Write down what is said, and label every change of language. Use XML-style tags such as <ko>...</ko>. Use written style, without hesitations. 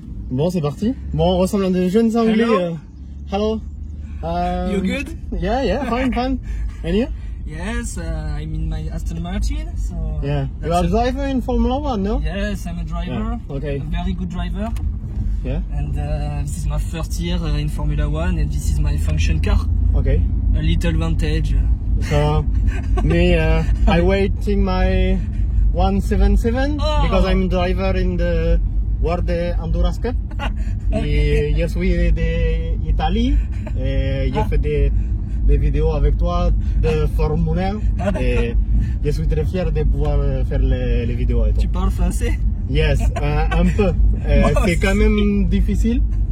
<fr>Bon, c'est parti. Bon, on ressemble à des jeunes anglais.</fr> <en>Hello. You good? Yeah, fine. And you? Yes, I'm in my Aston Martin. So Yeah. You are a driver in Formula 1, no? Yes, I'm a driver. Yeah. Okay. A very good driver. Yeah. And this is my first year in Formula 1, and this is my function car. Okay. A little vantage. So, me, I waiting my 177 because I'm driver in the World Honduras Cup.</en> <fr>Et je suis d'Italie. J'ai fait des vidéos avec toi de Formule 1. Et je suis très fier de pouvoir faire les vidéos avec toi. Tu parles français?</fr> <en>Yes,</en> <fr>un peu. C'est quand même difficile.</fr>